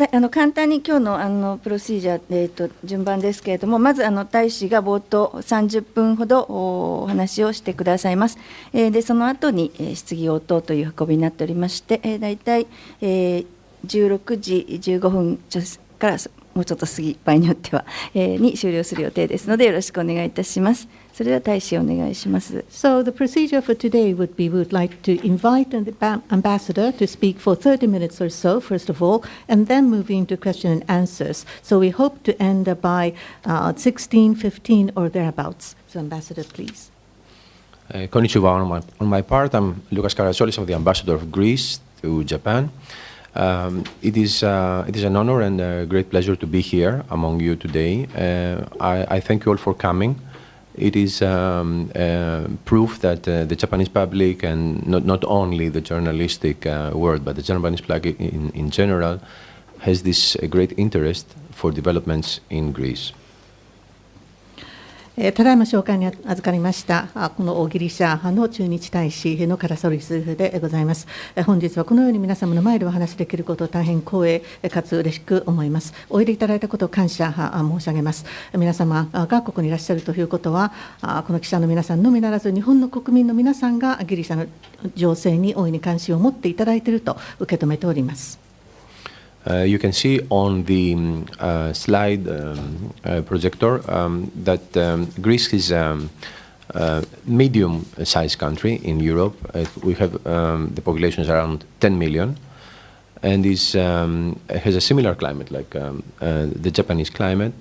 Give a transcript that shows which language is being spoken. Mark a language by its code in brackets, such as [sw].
[ja] 簡単に今日のプロシージャー、順番ですけれども、まず大使が冒頭30分ほどお話をしてくださいます。でその後に質疑応答という運びになっておりまして、だいたい16時15分からもうちょっと過ぎ、場合によっては、に終了する予定ですのでよろしくお願いいたします。それでは大使お願いします。 [en] So the procedure for today would be, we would like to invite the ambassador to speak for 30 minutes or so, first of all, and then move into question and answers. So we hope to end by 16:15 or thereabouts. So ambassador, please. [ja] Konnichiwa. [en] On my part, I'm Loukas Karatsolis, I'm the ambassador of Greece to Japan. It is an honor and a great pleasure to be here among you today. I thank you all for coming. It is proof that the Japanese public, and not only the journalistic world, but the Japanese public in general, has this great interest for developments in Greece. [ja] ただいま紹介に預かりましたこのギリシャの駐日大使のカラソリスでございます。本日はこのように皆様の前でお話しできることを大変光栄かつ嬉しく思います。おいでいただいたことを感謝申し上げます。皆様がここにいらっしゃるということは、この記者の皆さんのみならず日本の国民の皆さんがギリシャの情勢に大いに関心を持っていただいていると受け止めております。 [en] You can see on the slide projector that Greece is a medium-sized country in Europe. We have the population is around 10 million, and has a similar climate like the Japanese climate.